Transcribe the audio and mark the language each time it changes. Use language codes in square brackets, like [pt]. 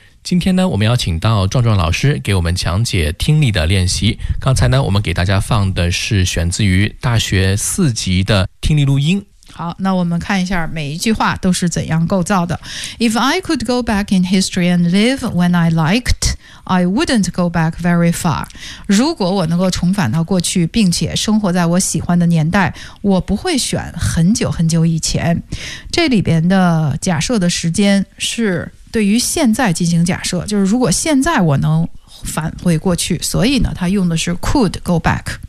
[zh] 今天呢我们要请到壮壮老师给我们讲解听力的练习。刚才呢我们给大家放的是选自于大学四级的听力录音。好，那我们看一下每一句话都是怎样构造的。 [en] If I could go back in history and live when I likedI wouldn't go back very far. [zh] 如果我能够重返到过去，并且生活在我喜欢的年代，我不会选很久很久以前。这里边的假设的时间是对于现在进行假设，就是如果现在我能返回过去，所以呢，它用的是 [en] could go back。